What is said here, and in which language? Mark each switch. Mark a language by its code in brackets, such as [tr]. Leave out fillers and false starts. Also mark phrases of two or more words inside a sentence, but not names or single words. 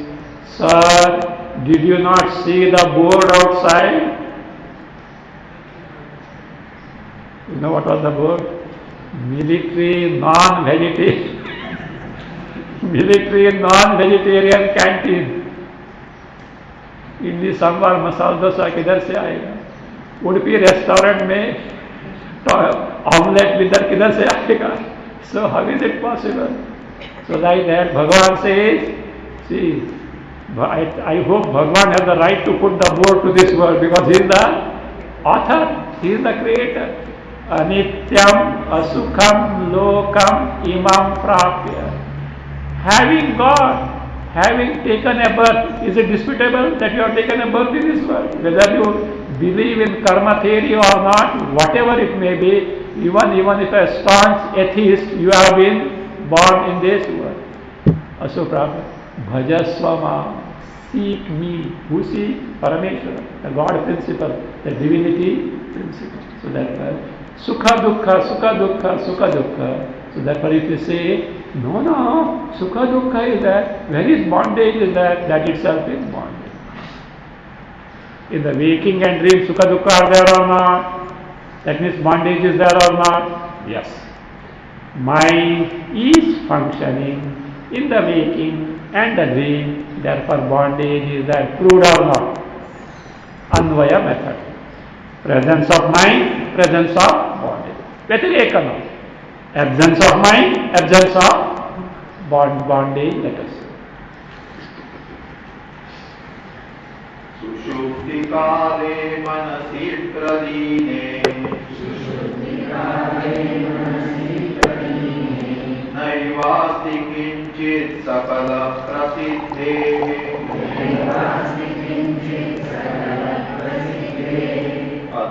[en] Sir, did you not see the board outside? You know what was the board? Military non-vegetarian canteen. [hi] इडली सांभर मसाला डोसा किधर से आएगा? उडुपी रेस्टोरेंट में ऑमलेट विदर किधर से आएगा? [en] So how is it possible? So like that Bhagavan says, see, I hope Bhagavan has the right to put the board to this world because he is the author, he is the creator. [sa] अनित्यम् असुखम् लोकम् इमम् प्राप्य. [en] Having taken a birth, is it disputable that you have taken a birth in this world? Whether you believe in karma theory or not, whatever it may be, even if a staunch atheist, you have been born in this world. [sa] असुप्राप्य। भजस्वमा. [en] Seek me. Who seek? Parameshwara, the God principle, the divinity principle. So that [sa] सुख दुःख, सुख दुःख, सुख दुःख. [en] So therefore if you say, no, [sa] सुख दुःख [en] is that, where is bondage is that itself is bondage. In the waking and dream, [sa] सुख दुःख [en] are there or not? That means bondage is there or not? Yes. Mind is functioning in the waking and the dream, therefore bondage is there. Proved or not? Anvaya method. Presence of mind, presence of bondage. Vyatireka no. Absence of mind, absence of bondage, let us say. [sa] Sushupti kale manasi pradine naivasti kinchit sakala prasiddhe